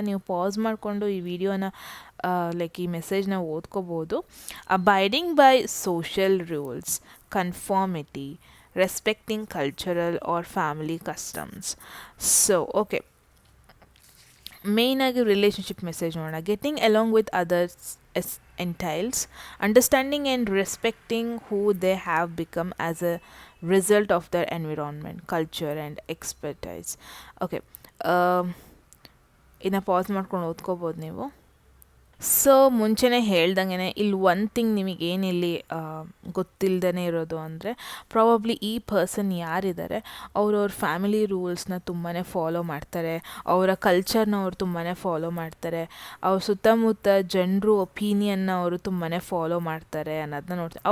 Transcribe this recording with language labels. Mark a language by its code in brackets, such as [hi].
[kn] ನೀವು ಪಾಸ್ ಮಾಡಿಕೊಂಡು ಈ ವಿಡಿಯೋನ ಲೈಕ್ ಈ ಮೆಸೇಜ್ನ ಓದ್ಕೋಬೋದು. [en] Abiding by social rules, conformity, respecting cultural or family customs. [kn] So okay, main ಆಗಿ ರಿಲೇಷನ್ಶಿಪ್ ಮೆಸೇಜ್ ನೋಡೋಣ. [en] Getting along with others entails understanding and respecting who they have become as a result of their environment, culture and expertise. [kn] Okay, ಇನ್ನು pass ಮಾಡ್ಕೊಂಡು ಓದ್ಕೋಬೋದು ನೀವು. So ಮುಂಚೆನೇ ಹೇಳ್ದಂಗೆ ಇಲ್ಲಿ one thing ನಿಮಗೇನಿಲ್ಲಿ ಗೊತ್ತಿಲ್ಲದೇ ಇರೋದು ಅಂದರೆ ಪ್ರಾಬಬ್ಲಿ ಈ ಪರ್ಸನ್ ಯಾರಿದ್ದಾರೆ ಅವ್ರವ್ರ ಫ್ಯಾಮಿಲಿ ರೂಲ್ಸ್ನ ತುಂಬಾ ಫಾಲೋ ಮಾಡ್ತಾರೆ, ಅವರ ಕಲ್ಚರ್ನ ಅವ್ರು ತುಂಬಾ ಫಾಲೋ ಮಾಡ್ತಾರೆ, ಅವ್ರ ಸುತ್ತಮುತ್ತ ಜನರು ಒಪಿನಿಯನ್ನ ಅವರು ತುಂಬಾ ಫಾಲೋ ಮಾಡ್ತಾರೆ ಅನ್ನೋದನ್ನ ನೋಡ್ತಾರೆ.